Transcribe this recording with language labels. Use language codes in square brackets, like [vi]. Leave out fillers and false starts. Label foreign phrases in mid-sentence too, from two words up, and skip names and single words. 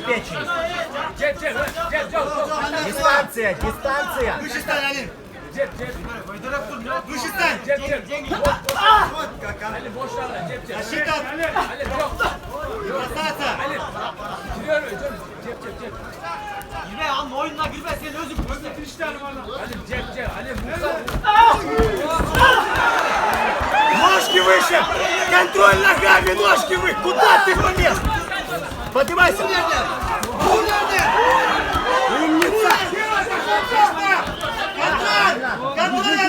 [ru] Дистанция. Выше стань, Алим! Выше стань! Защита! Бросаться! [tk] Girme alma oyununa girme senin özün [ru] Ножки выше! Контроль ногами, ножки выше! Куда ты полез? Поднимайся! Умница! Контроль, Алим!